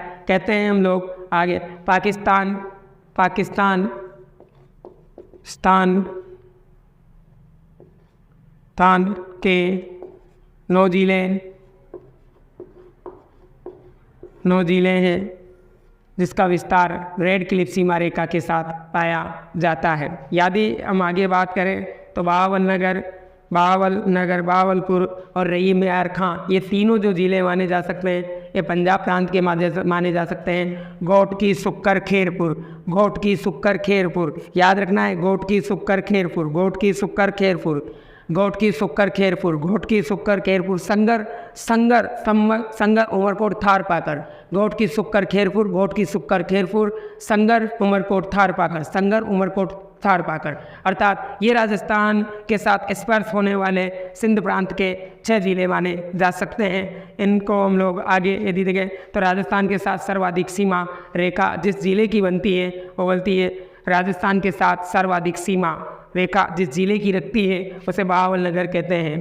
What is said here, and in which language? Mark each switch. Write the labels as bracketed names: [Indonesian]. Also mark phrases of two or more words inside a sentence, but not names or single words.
[Hindi] कहते हैं हम लोग आगे पाकिस्तान, पाकिस्तान स्थान के 9 जिले, 9 जिले हैं जिसका विस्तार रेड क्लिफ सीमा रेखा के साथ पाया जाता है। यदि हम आगे बात करें तो बहावलनगर, बहावलनगर, बहावलपुर और रहीम यार खां, ये तीनों जो ज़िले माने जा सकते हैं ये पंजाब प्रांत के माने जा सकते हैं। घोटकी, सुक्कर, खैरपुर, घोटकी, सुक्कर, खैरपुर, याद रखना है, घोटकी, सुक्कर, खैरपुर, घोटकी, सुक्कर, खैरपुर, घोटकी, सुक्कर, खैरपुर, घोटकी, सुक्कर, खैरपुर, संगर, संगर, संगर, उमरकोट, थार पाकर, घोटकी, सुक्कर, खैरपुर, घोटकी, सुक्कर, खैरपुर, संगर, उमरकोट, थार पाकर, संगर, उमरकोट, थार पाकर, अर्थात ये राजस्थान के साथ स्पर्श होने वाले सिंध प्रांत के 6 जिले माने जा सकते हैं। इनको हम लोग आगे यदि देखें तो राजस्थान के साथ सर्वाधिक सीमा रेखा जिस जिले की बनती है वो बोलती है, राजस्थान के साथ सर्वाधिक सीमा रेखा जिस जिले की रखती है उसे बहावलनगर कहते हैं।